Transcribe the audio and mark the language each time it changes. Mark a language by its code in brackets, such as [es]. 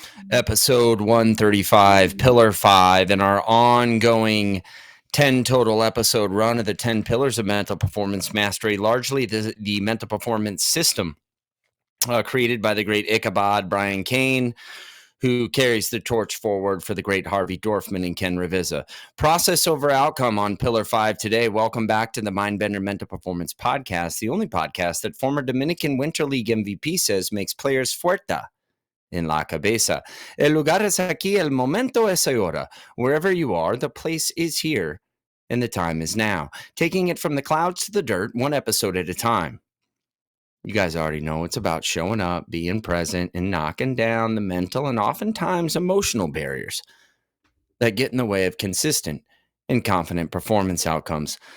[en] Episode 135, Pillar 5, in our ongoing 10 total episode run of the 10 Pillars of Mental Performance Mastery, largely the mental performance system created by the great Ichabod Brian Cain, who carries the torch forward for the great Harvey Dorfman and Ken Revisa. Process over outcome on Pillar 5 today. Welcome back to the Mindbender Mental Performance Podcast, the only podcast that former Dominican Winter League MVP says makes players [es] fuerte en la cabeza. El lugar es aquí, el momento es ahora. [en] Wherever you are, the place is here, and the time is now. Taking it from the clouds to the dirt, one episode at a time. You guys already know it's about showing up, being present, and knocking down the mental and oftentimes emotional barriers that get in the way of consistent and confident performance outcomes.